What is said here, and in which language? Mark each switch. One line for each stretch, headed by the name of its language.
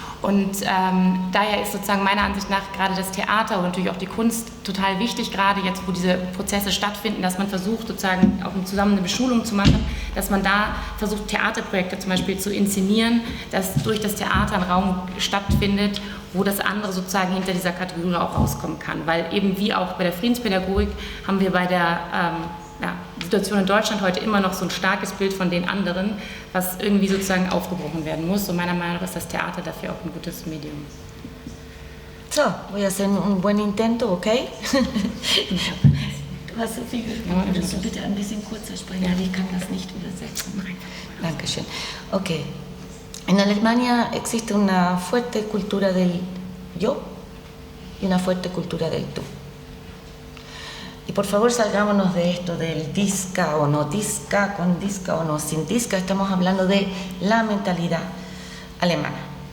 German: Und daher ist sozusagen meiner Ansicht nach gerade das Theater und natürlich auch die Kunst total wichtig, gerade jetzt, wo diese Prozesse stattfinden, dass man versucht sozusagen auch zusammen eine Beschulung zu machen, dass man da versucht, Theaterprojekte zum Beispiel zu inszenieren, dass durch das Theater ein Raum stattfindet, wo das andere sozusagen hinter dieser Kategorie auch rauskommen kann. Weil eben wie auch bei der Friedenspädagogik haben wir bei der Situation in Deutschland heute immer noch so ein starkes Bild von den anderen, was irgendwie sozusagen aufgebrochen werden muss. Und meiner Meinung nach ist das Theater dafür auch ein gutes Medium.
Spanish: So, voy a hacer un buen intento, ¿okay?
German: Du hast so viel gesprochen, würdest du bitte ein bisschen kurzer sprechen, ja. Ich kann das nicht übersetzen. Dankeschön. Okay.
Spanish: En Alemania existe una fuerte cultura del yo y una fuerte cultura del tú. Y por favor salgámonos de esto del disca o no disca, con disca o no sin disca, estamos hablando de la mentalidad alemana.